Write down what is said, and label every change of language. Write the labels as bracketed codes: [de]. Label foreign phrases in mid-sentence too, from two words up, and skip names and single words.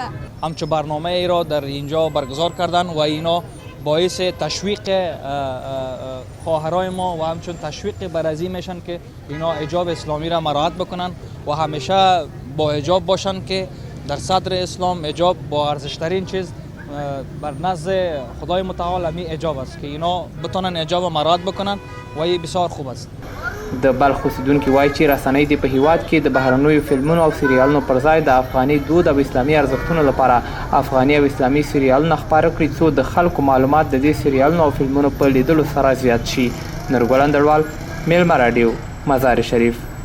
[fa] همچون برنامه ای را در اینجا برگزار کردن و اینا باعث تشویق خواهرای ما و همچون تشویق بر از این میشن که اینا حجاب اسلامی را مراعات بکنن و همیشه با حجاب باشن که در صدر اسلام حجاب با ارزشترین چیز بر نزد خدای متعال همی حجاب است که اینا بتونن حجاب مراعات بکنن و این بسیار خوب است. [ps] د بلخ اوسیدونکي وایي چې رسنۍ دې په هیواد کې د بهرنیو فلمونو او سریالونو پر ځای د افغاني دود او اسلامي ارزښتونو لپاره افغاني او اسلامي سریالونه خپاره کړي څو د خلکو معلومات د دې سریالونو او فلمونو په لیدلو سره زیات شي. نورګل اندړوال، میلمه راډیو، مزار شریف.